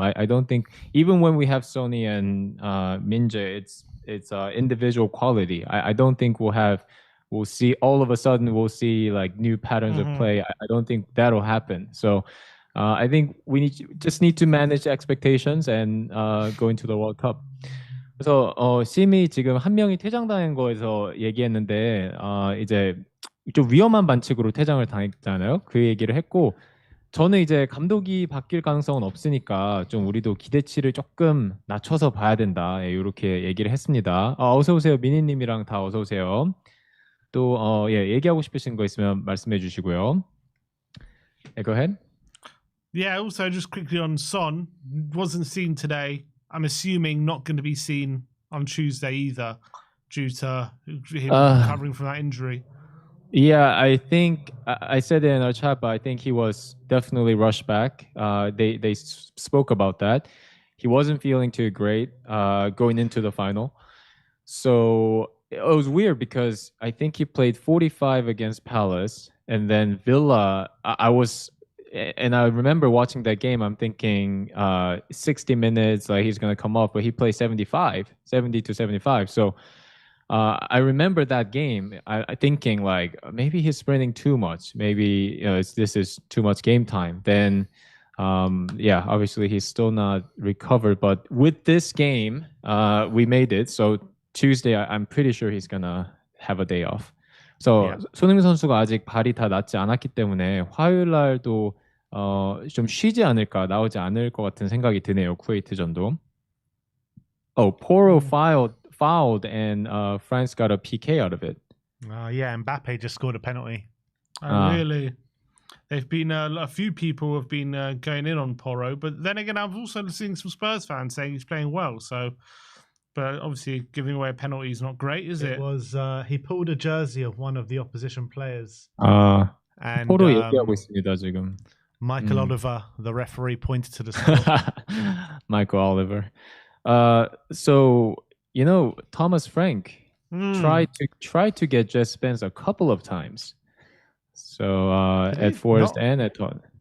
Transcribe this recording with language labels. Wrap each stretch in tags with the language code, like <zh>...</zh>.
<en>I don't think, even when we have Sony and Minje, it's individual quality. I don't think we'll see all of a sudden we'll see like new patterns of play. I don't think that'll happen. So I think we just need to manage expectations and go into the World Cup.</en> <ko>그래서 심이 지금 한 명이 퇴장당한 거에서 얘기했는데 이제 좀 위험한 반칙으로 퇴장을 당했잖아요. 그 얘기를 했고, 저는 이제 감독이 바뀔 가능성은 없으니까 좀 우리도 기대치를 조금 낮춰서 봐야 된다. 이렇게 얘기를 했습니다. 어서 오세요, 미니님이랑 다 어서 오세요. 또 얘기하고 싶으신 거 있으면 말씀해 주시고요.</ko> <en>Go ahead. Yeah. Also, just quickly on Son, wasn't seen today. I'm assuming not going to be seen on Tuesday either, due to him recovering from that injury. Yeah, I think I said it in our chat, but I think he was definitely rushed back. They spoke about that. He wasn't feeling too great going into the final. So it was weird because I think he played 45 against Palace, and then Villa. And I remember watching that game, I'm thinking 60 minutes, like he's going to come off, but he played 70 to 75. So I remember that game, I thinking like, maybe he's sprinting too much. Maybe this is too much game time. Then, obviously he's still not recovered. But with this game, we made it. So Tuesday, I'm pretty sure he's going to have a day off.</en> <ko>So 손흥민 선수가 아직 발이 다 낫지 않았기 때문에 화요일 날도 좀 쉬지 않을까, 나오지 않을 것 같은 생각이 드네요. 쿠웨이트전도.</ko> <en>Poro fouled and France got a PK out of it. Yeah, Mbappe just scored a penalty. Really? They've been a few people have been going in on Poro, but then again, I've also seen some Spurs fans saying he's playing well. So. But obviously, giving away a penalty is not great, is it? It was he pulled a jersey of one of the opposition players.</en> <ko>And 포로 얘기하고 있습니다 지금.</ko> <en>Michael Oliver, the referee, pointed to the score. Michael Oliver. So Thomas Frank tried to get Jet Spence a couple of times. So at Forest and at Tottenham.</en>